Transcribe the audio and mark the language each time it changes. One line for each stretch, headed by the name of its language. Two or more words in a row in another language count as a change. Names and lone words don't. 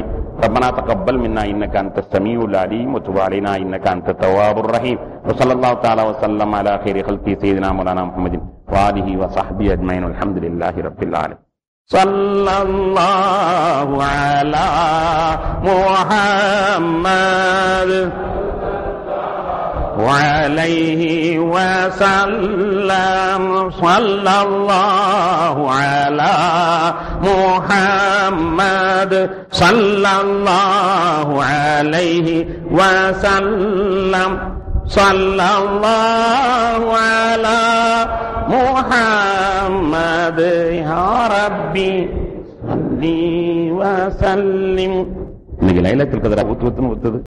Arabic: ربنا تقبل منا إنك أنت السميع العليم وتب علينا إنك أنت التواب الرحيم. وصلى الله تعالى وسلم على خير خلقه سيدنا مولانا محمد وآله وصحبه أجمعين. الحمد لله رب العالمين. صلى الله على محمد وعليه وسلم. صلى الله على محمد صلى الله عليه وسلم. صلى الله على محمد يا ربي صل وسلم.
Tamil: இன்னைக்கு லைலத்துல் கத்ர் ஒத்துது.